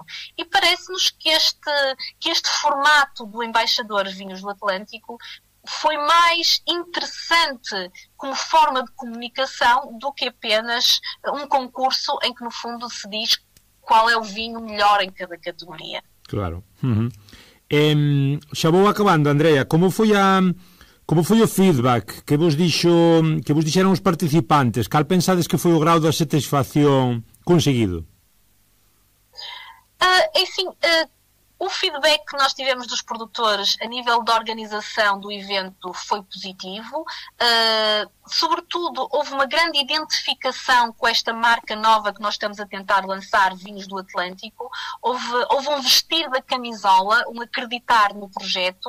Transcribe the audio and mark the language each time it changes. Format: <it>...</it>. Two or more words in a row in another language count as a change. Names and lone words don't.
<pt>E parece-nos que este formato do embaixador Vinhos do Atlântico foi mais interessante como forma de comunicação do que apenas um concurso em que, no fundo, se diz qual é o vinho melhor em cada categoria.</pt> <gl>Claro. Xa vou acabando, Andrea. Como foi o feedback que vos dixeron os participantes? Cal pensades que foi o grau de satisfacción conseguido?</gl> <pt>O feedback que nós tivemos dos produtores a nível da organização do evento foi positivo. Sobretudo, houve uma grande identificação com esta marca nova que nós estamos a tentar lançar, Vinhos do Atlântico. Houve um vestir da camisola, um acreditar no projeto.</pt>